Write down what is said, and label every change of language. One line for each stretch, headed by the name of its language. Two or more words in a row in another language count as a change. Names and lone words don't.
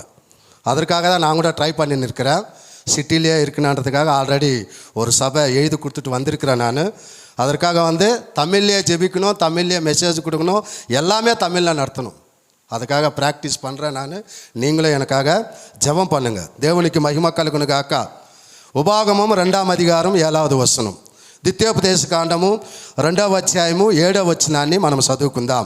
Tamil: அதற்காக தான் நான் கூட ட்ரை பண்ணின்னு இருக்கிறேன். சிட்டிலேயே இருக்கணுன்றதுக்காக ஆல்ரெடி ஒரு சபை எழுதி கொடுத்துட்டு வந்திருக்கிறேன். நான் அதற்காக தமிழ்லேயே ஜெபிக்கணும், தமிழ்லேயே மெசேஜ் கொடுக்கணும், எல்லாமே தமிழில் நடத்தணும். அதுக்காக ப்ராக்டிஸ் பண்ணுறேன் நான். நீங்களும் எனக்காக ஜெபம் பண்ணுங்கள்.
Telugu: దేవునికి మహిమ కలుగును గాక. ఉపాగమం 2వ అధ్యాయం 7వ వచనం, ద్వితీయోపదేశ కాండము 2వ అధ్యాయము 7వ వచనాన్ని మనం చదువుకుందాం.